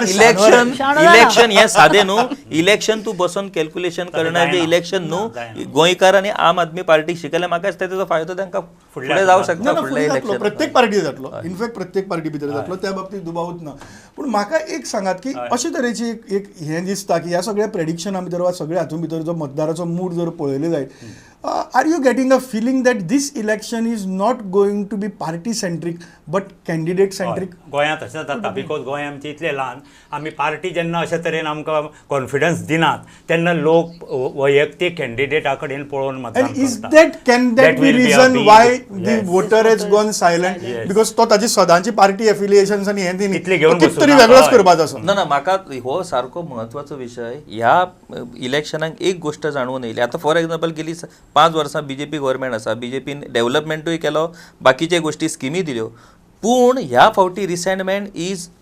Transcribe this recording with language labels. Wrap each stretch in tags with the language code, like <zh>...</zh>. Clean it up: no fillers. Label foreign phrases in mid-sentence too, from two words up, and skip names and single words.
<kok>इलेक्शन हे सादें न्हू इलेक्शन तूं बसून कॅल्क्युलेशन करणार जे इलेक्शन न्हू गोंयकारांनी आम आदमी पार्टी शिकयले म्हाका दिसता तेजो फायदो तांकां फुडें जावंक शकता फुडल्या इलेक्शन प्रत्येक पार्टी जातलो इनफॅक्ट प्रत्येक पार्टी भितर जातलो त्या बाबतीत दुबावूच ना पूण म्हाका एक सांगात की अशे तरेची एक हें दिसता की ह्या सगळ्या प्रेडिक्शना भितर वा सगळ्या हातूंत भितर जो मतदाराचो मूड जर पळयलो जायत</kok> <en>are you getting a feeling that this election is not going to be party centric but candidate centric?</en> <kok>गोंयांत तशें जाता बिकॉज गोंय आमचे इतले ल्हान आमी पार्टी जेन्ना अशे तरेन आमकां कॉन्फिडन्स दिनात तेन्ना लोक वैयक्तीक कॅन्डिडेटा कडेन पळोवन मतदान करतात.</kok> <en>And is that can that be reason why the voter has gone silent?</en> <kok>Because तो ताची सदांची</kok> <en>party affiliations</en> <kok>आनी हें इतले घेवन कितें तरी वेगळोच करपाचो आसा. ना म्हाका हो सारको म्हत्वाचो विशय ह्या इलेक्शनाक एक गोष्ट जाणून येयली आतां</kok> <en>for example</en> <kok>गेली 5 वर्सां बीजेपी गव्हर्मेंट आसा बीजेपीन डेव्हलपमेंटूय केलो बाकीचे गोष्टी स्किमी दिल्यो पूण ह्या फावटी</kok> <en>resentment is</en>